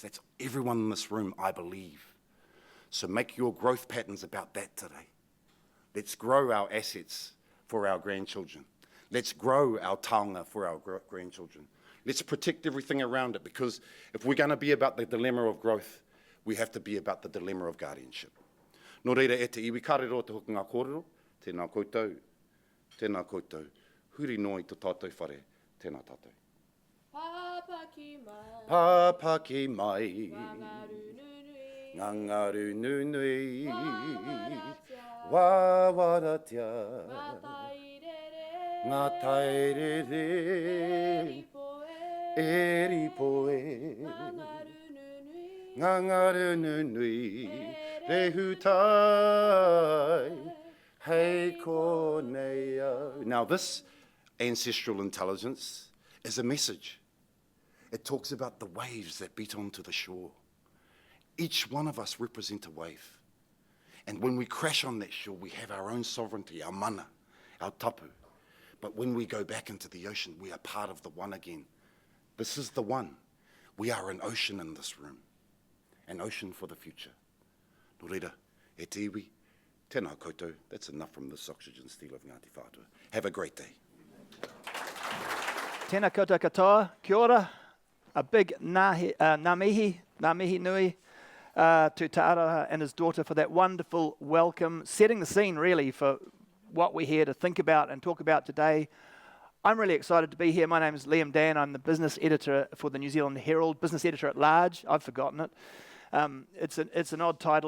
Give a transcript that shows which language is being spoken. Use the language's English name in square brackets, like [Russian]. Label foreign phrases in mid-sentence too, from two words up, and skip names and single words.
[English] That's everyone in this room, I believe. So make your growth patterns about that today. Let's grow our assets for our grandchildren. Let's grow our taonga for our grandchildren. Let's protect everything around it, because if we're going to be about the dilemma of growth, we have to be about the dilemma of guardianship. [Māori] Nō reira, e te iwi karero te hoki ngā kōrero, tēnā koutou, huri noi te tātou whare, tēnā tātou. Pāpā ki mai, ngangaru nunui, wāwaratia, ngā tairere, eri poe, ngangaru nunui, rehutai, hei konea. [English] Now this ancestral intelligence is a message. It talks about the waves that beat onto the shore. Each one of us represent a wave. And when we crash on that shore, we have our own sovereignty, our mana, our tapu. But when we go back into the ocean, we are part of the one again. This is the one. We are an ocean in this room. An ocean for the future. [Māori] Nō reira, e te iwi, tēnā koutou. [English] That's enough from this oxygen steal of Ngāti Whātua. Have a great day. [Māori] Tēnā koutou katoa, kia ora. [English] A big [Māori] ngā mihi nui [English] to Tāraha and his daughter for that wonderful welcome, setting the scene really for what we're here to think about and talk about today. I'm really excited to be here. My name is Dann. I'm the business editor for the New Zealand Herald, business editor at large. I've forgotten it. It's an odd title.